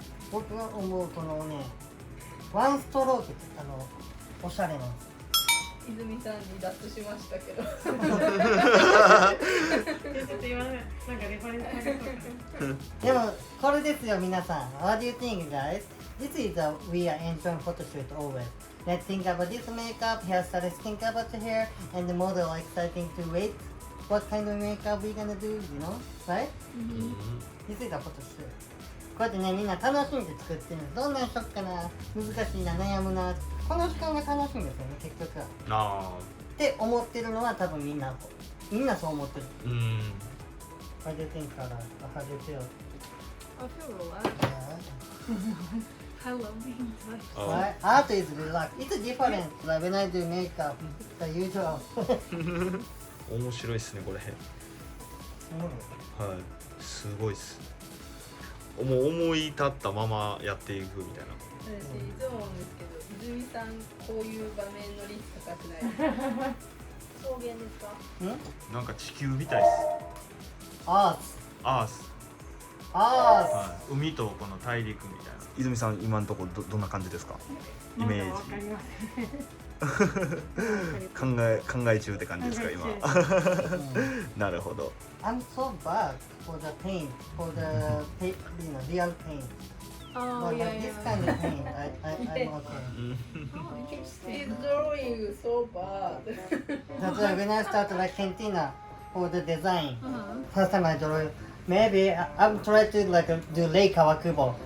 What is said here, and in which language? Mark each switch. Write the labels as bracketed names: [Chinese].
[Japanese] 僕が思うこのね、ワンストロークっておしゃれなんです。泉さんに脱しましたけど。ちょっと言わない。なんかレファレンスあげとく。でもこれですよ皆さん。 [English] What do you think, guys? This is a we are enjoying photo shoot always. Let's think about this makeup, hairstylist think about the hair, and the model are exciting to wait. What kind of makeup we gonna do, you know, right? This is a photo shoot. [Japanese] こうやってね、みんな楽しんで作ってるんです。どんなんしよっかな、難しいな、悩むな。この時間が楽しいんですよね、結局は。あって思ってるのは多分みんなそう思ってる。あ、 [English] What do you think, Carla? How do you feel? I feel relaxed. I love being relaxed. Right? Art is relaxed. It's different like when I do makeup, the usual. [Japanese] 面白いですねこれ。はい、すごいっす。もう思い立ったままやっていくみたいな。私いつも思うんですけど、泉さんこういう場面の率高くない。草原ですか？なんか地球みたいです。 [English] Art. アース。 Art. [Japanese] はい、海とこの大陸みたいな。泉さん今のところどんな感じですか？イメージ。わかりません。考え中って感じですか今。なるほど。 [English] I'm so bad for the paint, for the real paint. Oh But yeah, like this yeah. kind of paint, I'm okay. He's drawing so bad. That's why when I started like cantina for the design, first time I drew, maybe I'm trying to like do Lake Kawakubo.